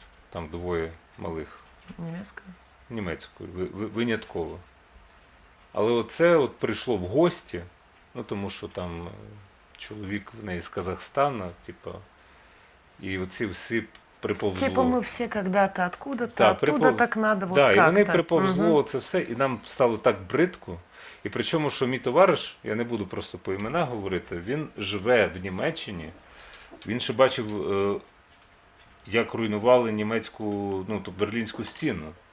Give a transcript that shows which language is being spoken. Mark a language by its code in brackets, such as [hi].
[uk] Там двоє малих. Німецькою. Винятково. Але оце от прийшло в гості, ну тому що там чоловік в неї з Казахстана, типа, і оці всі приповзло. [ru] Типа ми всі когда-то откуда-то, оттуда так надо, вот да, как-то. [uk] І вони приповзло це все, і нам стало так бридко. І причому, що мій товариш, я не буду просто по іменах говорити, він живе в Німеччині, він ще бачив, як руйнували німецьку, ну, тобто Берлінську стіну.